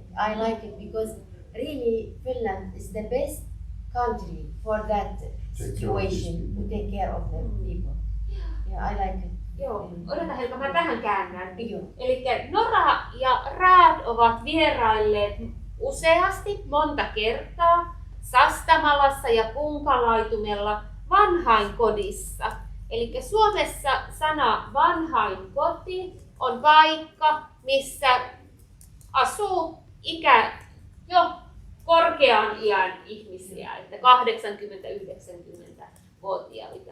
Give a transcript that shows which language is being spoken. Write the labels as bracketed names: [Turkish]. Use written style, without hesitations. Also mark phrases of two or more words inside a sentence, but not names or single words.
[English] I like it because really Finland is the best country for that situation to take care of the people. Yeah, I like it. [Finnish] Joo, odota Helka, mä vähän käännän. Joo. Eli Nora ja Raad ovat vierailleet useasti, monta kertaa, Sastamalassa ja Punkalaitumella vanhainkodissa. Eli Suomessa sana vanhainkoti on paikka, missä asuu jo korkean iän ihmisiä, että 80-90-vuotiaita.